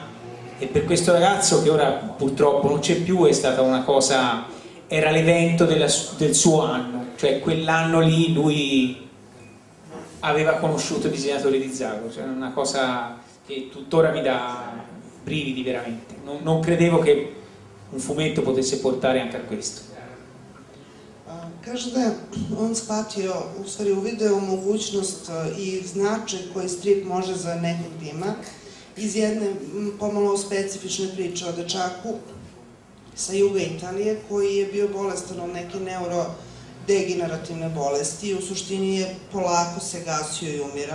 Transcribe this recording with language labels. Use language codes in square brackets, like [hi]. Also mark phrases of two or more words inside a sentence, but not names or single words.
[it] E per questo ragazzo, che ora purtroppo non c'è più, è stata una cosa, era l'evento del suo anno, cioè quell'anno lì lui aveva conosciuto i disegnatori di Zagor, cioè una cosa che tuttora mi dà brividi veramente. Non credevo che un fumetto potesse portare anche a questo. [sr] Kaže da je on shvatio, u stvari uvideo mogućnost i značaj koji strip može za nekog da ima iz jedne pomalo specifične priče o dečaku sa juga Italije koji je bio bolestan od neke neurodegenerativne bolesti i u suštini je polako se gasio i umirao.